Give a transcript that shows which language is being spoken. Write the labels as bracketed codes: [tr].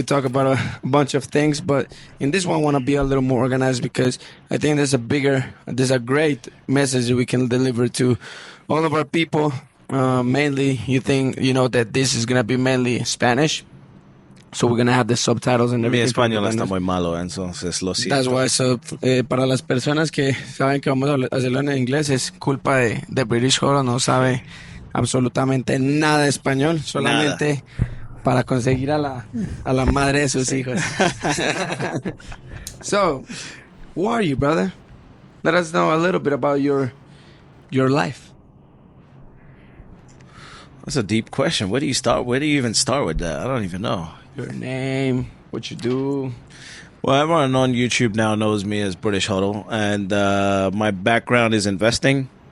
[en] We talk about a bunch of things, but in this one, I want to be a little more organized because I think there's a great message that we can deliver to all of our people. Mainly, you know that this is gonna be mainly Spanish, so we're gonna have the subtitles and [es] Mi [en] everything. [es] español está muy malo, entonces lo siento. [en] That's why. [es] So, para las personas que saben que vamos a hacerlo en inglés, es culpa de British Hodl, no sabe absolutamente nada de español, solamente para conseguir a la madre de sus hijos. [en] So, who are you, brother? Let us know a little bit about your life. That's a deep question. Where do you start? Where do you even start with that? I don't even know. Your name, what you do. Well, everyone on YouTube now knows me as British Hodl, and my background is investing.